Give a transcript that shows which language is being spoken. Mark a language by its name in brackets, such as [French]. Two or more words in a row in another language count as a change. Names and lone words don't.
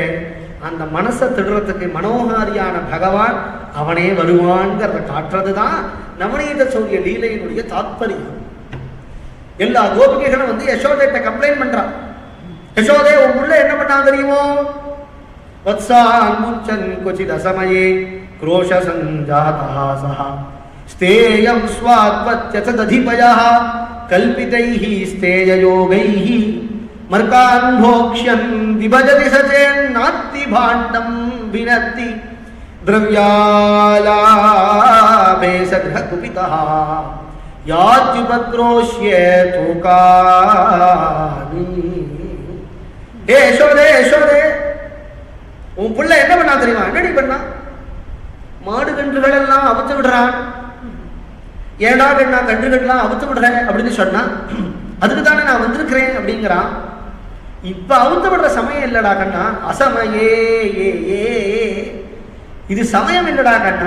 [Tamil] அந்த மனசை திடுறதுக்கு மனோகாரியான பகவான் அவனே வருவான்ங்கிறத காட்டுறதுதான் நவநீத சௌரிய லீலையினுடைய தாத்பரியம். எல்லா கோபிகைகளும் யசோதைட்ட கம்ப்ளைண்ட் பண்றான். யசோதே உன் புள்ள என்ன பண்ணா தெரியுமோ? [Sanskrit] वत्सान् मुच्चन् कोच्चित् असमये क्रोश संजातः सः स्तेयं स्वात्वत्यतदधिपयः कल्पितैः स्तेययोगैः मर्कान् भोक्ष्यन् विभजति सचेन्नात्ति भाण्डं विनत्ति द्रव्यालाभे सद्गकुपितः यात्युपक्रोश्य तोकानि. [Tamil] यशोदे यशोदे உன் புள்ள என்ன பண்ணா தெரியுமா? என்னடி பண்ணா? மாடு கன்றுகள் எல்லாம் அவுத்து விடுறான். ஏடா கண்ணா கன்றுகள்லாம் அவுத்து விடுறேன் அப்படின்னு சொன்னா அதுக்கு தானே நான் வந்திருக்கிறேன் அப்படிங்கிறான். இப்ப அவுத்து விடுற சமயம் இல்லடா கண்ணா, அசமயே இது சமயம் இல்லடா கண்ணா.